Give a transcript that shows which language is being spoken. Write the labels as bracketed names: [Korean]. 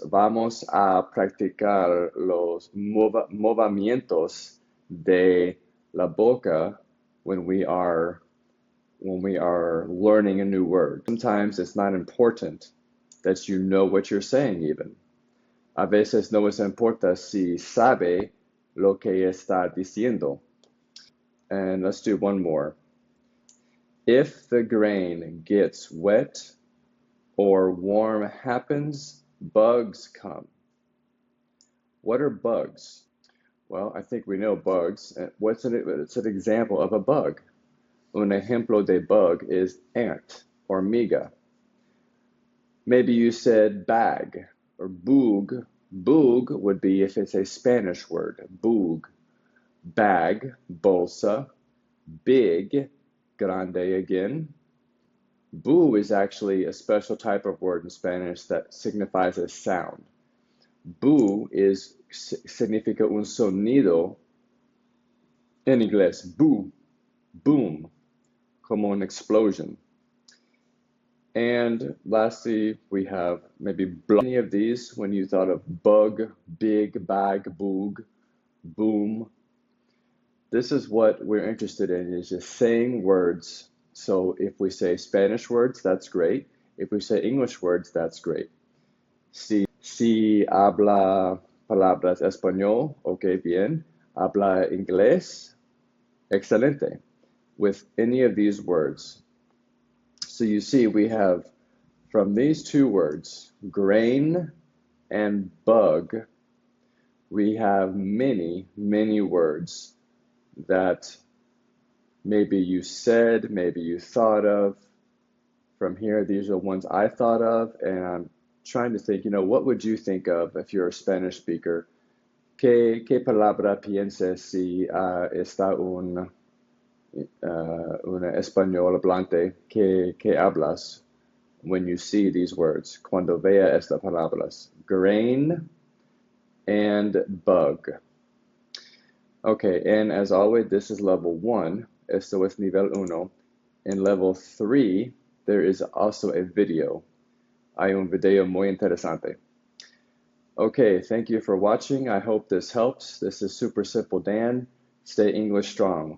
[Spanish] Vamos a practicar los movimientos de la boca [English] when we are learning a new word. Sometimes it's not important that you know what you're saying even. [Spanish] A veces no es importa si sabe lo que está diciendo. [English] And let's do one more. If the grain gets wet or warm happens, bugs come. What are bugs? Well, I think we know bugs. It's an example of a bug? [Spanish] Un ejemplo de bug [English] is ant, [Spanish] hormiga. [English] Maybe you said bag or boog. Boog would be if it's a Spanish word, boog. Bag, bolsa. Big, grande again. Boo is actually a special type of word in Spanish that signifies a sound. [Spanish] Boo significa un sonido en inglés. [English] Boo, boom, [Spanish] como [English] an explosion. And lastly, we have maybe any of these when you thought of bug, big, bag, boog, boom. This is what we're interested in, is just saying words. So if we say Spanish words, that's great. If we say English words, that's great. See. [Spanish] Si habla palabras español, ok, bien. Habla inglés, excelente. [English] With any of these words. So you see, we have from these two words, grain and bug, we have many, many words that maybe you said, maybe you thought of. From here, these are ones I thought of, and I'm trying to think, what would you think of if you're a Spanish speaker? [Spanish] ¿Qué palabra piensas si está un español hablante que hablas [English] when you see these words? [Spanish] Cuando vea estas palabras. [English] Grain and bug. Okay, and as always, this is level 1. [Spanish] Esto es nivel 1. [English] In level 3, there is also a video. [Spanish] Hay un video muy interesante. [English] Okay, thank you for watching. I hope this helps. This is Super Simple Dan. Stay English strong.